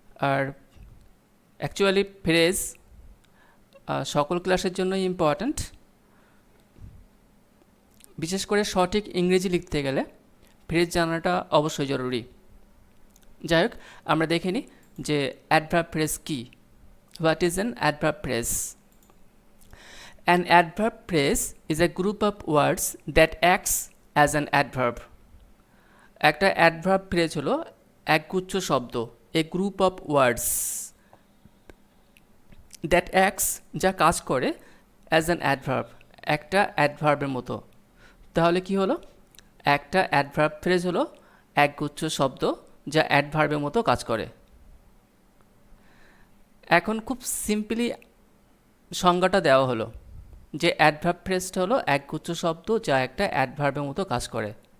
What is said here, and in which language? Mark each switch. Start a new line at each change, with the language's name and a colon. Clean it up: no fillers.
Bangla: আর actually phrase সকল ক্লাসের জন্যই ইম্পর্ট্যান্ট। বিশেষ করে সঠিক ইংরেজি লিখতে গেলে ফ্রেজ জানাটা অবশ্যই জরুরি। যাই হোক, আমরা দেখে নিই যে adverb phrase key.
English: What is an adverb phrase? An adverb phrase is a group of words that acts as an adverb.
Bangla: একটা adverb phrase হলো একগুচ্ছ শব্দ,
English: a group of words that acts,
Bangla: যা কাজ করে
English: as an adverb,
Bangla: একটা adverbের মতো। তাহলে কি হলো? একটা adverb phrase হলো একগুচ্ছ শব্দ যা adverbের মতো কাজ করে। এখন খুব সিম্পলি সংজ্ঞাটা দেওয়া হলো যে অ্যাডভার্ব ফ্রেজটা হলো একগুচ্ছ শব্দ যা একটা অ্যাডভার্বের মতো কাজ করে।